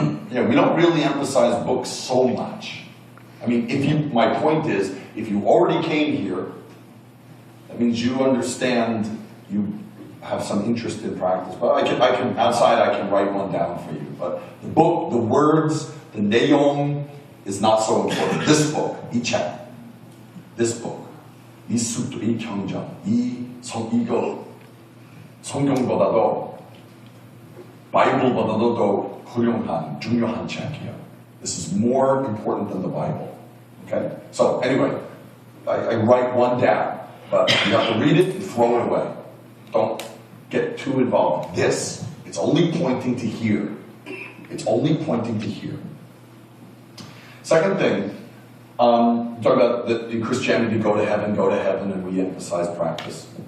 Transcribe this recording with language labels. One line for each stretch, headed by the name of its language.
English: Yeah, we don't really emphasize books so much. I mean, my point is, if you already came here, that means you understand, you have some interest in practice. But I can outside I can write one down for you. But the book, the words, the 내용 is not so important. This book,
Korean: 이 책,
English: this book,
Korean: 이 수도, 이 경전, 이거 성경보다도 바이블보다도 더 훌륭한, 중요한 책이에요.
English: This is more important than the Bible. Okay? So anyway, I write one down, but you have to read it and throw it away. Don't get too involved. This, it's only pointing to here. It's only pointing to here. Second thing, talk about that in Christianity, go to heaven, and we emphasize practice.